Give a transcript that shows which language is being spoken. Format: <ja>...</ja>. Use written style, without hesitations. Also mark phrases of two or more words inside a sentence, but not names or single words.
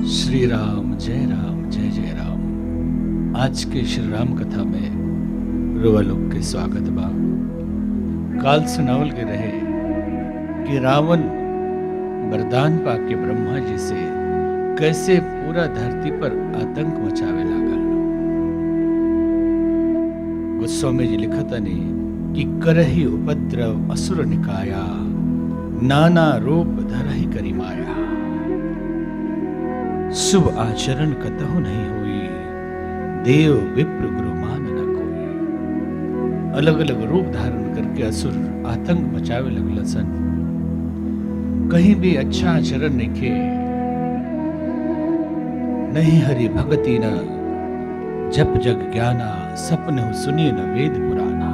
<bho>श्री राम जय जय राम। आज के श्री राम कथा में रुआ लोग के स्वागत बा। काल सुनावल के रहे कि रावण वरदान पाके ब्रह्मा जी से कैसे पूरा धरती पर आतंक मचावे लागल। गोस्वामी जी लिखतनी कि</bho> <awa>करही उपद्रव असुर निकाया, नाना रूप धरहि करी माया। शुभ आचरण कतहु नहीं हुई, देव विप्र गुरु मान न कोई।</awa> <bho>अलग अलग रूप धारण करके असुर आतंक मचावे लगल सन। कहीं भी अच्छा आचरण निखे,</bho> <awa>नहीं हरि भगति न जप जग ज्ञाना, सपने सुनिए न वेद पुराना।</awa>